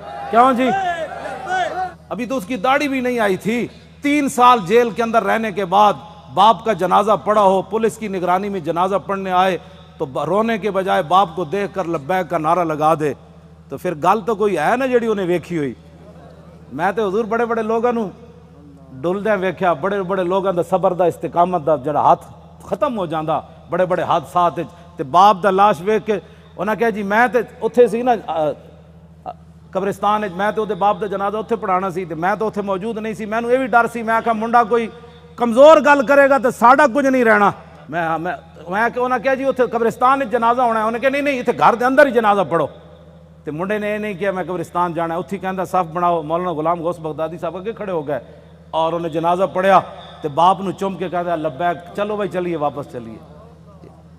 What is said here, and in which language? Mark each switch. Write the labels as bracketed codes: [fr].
[ur] کیوں جی؟ ابھی تو اس کی داڑھی بھی نہیں آئی تھی. 3 سال جیل کے اندر رہنے کے بعد باپ کا جنازہ پڑا ہو، پولیس کی نگرانی میں جنازہ پڑھنے آئے تو رونے کے بجائے باپ کو دیکھ کر لبیک کا نعرہ لگا دے [pa] تو پھر گل تو کوئی ہے نا جڑی انہیں ویکھی ہوئی. میں تے حضور بڑے بڑے لوگاں نو ڈلدیاں ویکھیا، بڑے بڑے لوگاں دا صبر دا استقامت دا جڑا ہاتھ ختم ہو جاندا بڑے بڑے حادثات تے باپ دا لاش ویکھ کے انہاں کہا جی میں تے اوتھے سی نا قبرستان میں تے باپ دا جنازہ اوتھے پڑھانا سی تے میں تو اوتھے موجود نہیں سی. مینوں یہ بھی ڈر سی، میں آکھا منڈا کوئی کمزور گل کرے گا تو ساڈا کچھ نہیں رہنا. میں انہاں کہا جی اوتھے قبرستان وچ جنازہ ہونا ہے. انہاں کہا نہیں اتنے گھر دے اندر ہی جنازہ پڑھو. تے منڈے نے یہ نہیں کیا میں قبرستان جانا ہے. اتھی کہندا صف بناؤ. مولانا غلام غوث بغدادی صاحب اگے کھڑے ہو گئے اور انہیں جنازہ پڑھیا تے باپ نو چم کے کہتا لبیک، چلو بھائی چلیے واپس چلیے.